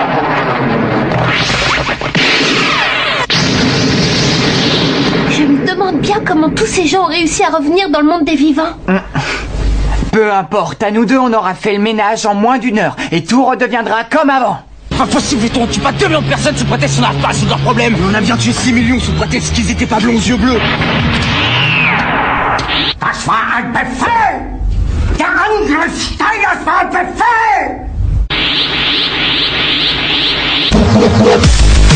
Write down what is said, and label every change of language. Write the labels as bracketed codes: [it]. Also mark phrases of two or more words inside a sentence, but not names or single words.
[fr] Je me demande bien comment tous ces gens ont réussi à revenir dans le monde des vivants. Peu importe, à nous deux, on aura fait le ménage en moins d'1 heure et tout redeviendra comme avant. Impossible, on tue pas 2 millions de personnes sous prétexte qu'on n'a pas sous leurs problèmes. On a bien tué 6 millions sous prétexte qu'ils étaient pas blonds aux yeux bleus. [de] Das war ein Befehl! Der Angriff Steiners war ein Befehl!